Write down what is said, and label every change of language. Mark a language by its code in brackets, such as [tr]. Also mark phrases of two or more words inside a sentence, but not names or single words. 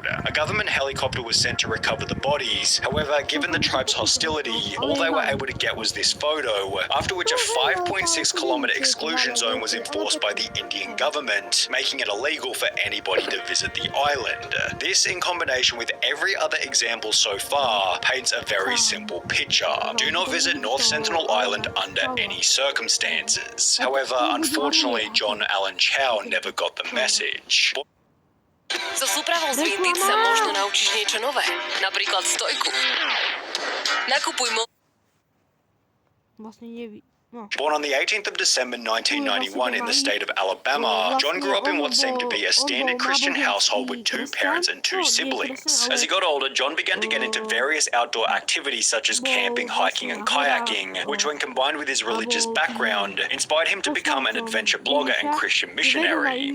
[en] A government helicopter was sent to recover the bodies. However, given the tribe's hostility, all they were able to get was this photo, after which a 5.6 kilometer exclusion zone was enforced by the Indian government, making it illegal for anybody to visit the island. This, in combination with every other example so far, paints a very simple picture. Do not visit North Sentinel Island under any circumstances. However, unfortunately, John Allen Chow never got the message. [sk] So súpravou z Vintage sa možno naučíš niečo nové. Napríklad stojku. Nakupuj Vlastne neví. No. [en] Born on the 18th of December 1991 in the state of Alabama, John grew up in what seemed to be a standard Christian household with 2 parents and 2 siblings. As he got older, John began to get into various outdoor activities such as camping, hiking and kayaking, which when combined with his religious background, inspired him to become an adventure blogger and Christian missionary.